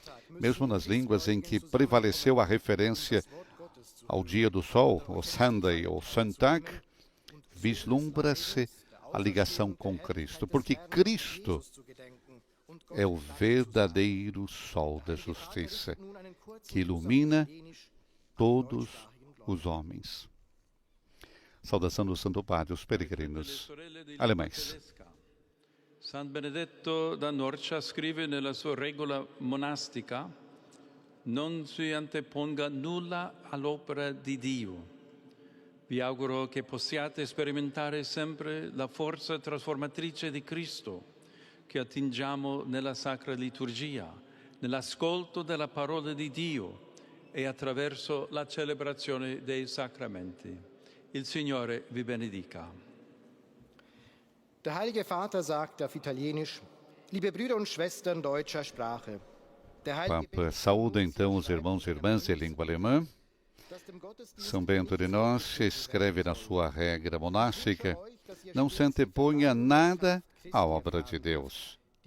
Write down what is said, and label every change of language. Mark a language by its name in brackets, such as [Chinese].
[Portuguese] Mesmo nas línguas em que prevaleceu a referência ao dia do sol, o Sunday ou Sonntag, vislumbra-se a ligação com Cristo, porque Cristo é o verdadeiro sol da justiça, que ilumina todos os homens. Saudação do Santo Padre, os peregrinos alemães. [Italian] San Benedetto da Norcia scrive nella sua regola monastica: non si anteponga nulla all'opera di Dio. Vi auguro che possiate sperimentare sempre la forza trasformatrice di Cristo, che attingiamo nella Sacra Liturgia, nell'ascolto della parola di Dio e attraverso la celebrazione dei sacramenti. Il Signore vi benedica. [German] Der Heilige Vater sagt auf Italienisch: Liebe Brüder und Schwestern deutscher Sprache. [Portuguese] Papa saúda então os irmãos e irmãs de língua alemã. São Bento de Norcia escreve na sua regra monástica: não se anteponha nada à obra de Deus.